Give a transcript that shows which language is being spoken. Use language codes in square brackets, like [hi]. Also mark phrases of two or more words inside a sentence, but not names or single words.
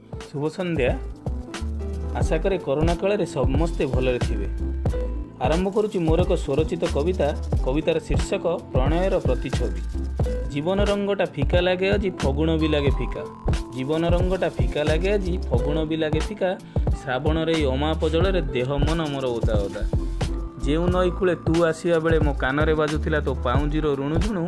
[or] ଶୁଭ ସନ୍ଧ୍ୟା। ଆଶା କରେ କରୋନା କାଳ ସମସ୍ତେ ଭଲରେ ଥିବେ। ଆରମ୍ଭ କରୁଛି ମୋର ଏକ ସ୍ୱରଚିତ କବିତାର ଶୀର୍ଷକ ପ୍ରଣୟର ପ୍ରତିଛବି। ଜୀବନ ରଙ୍ଗଟା ଫିକା ଲାଗେ ଆଜି ଫଗୁଣ ବି ଲାଗେ ଫିକା। ଜୀବନ ରଙ୍ଗଟା ଫିକା ଲାଗେ ଆଜି ଫଗୁଣ ବି ଲାଗେ ଫିକା। ଶ୍ରାବଣ ରେ ଅମାପ ଜଳ ଦେହ ମନ ମୋର ଓଦା ଓଦା। ଯେଉଁ ନଈ କୂଳେ ତୁ ଆସିଆ ବେଳେ ମୋ କାନରେ ବାଜୁଥିଲା ତୋ ପାଉଁଜିର ରୁଣୁ ଝୁଣୁ।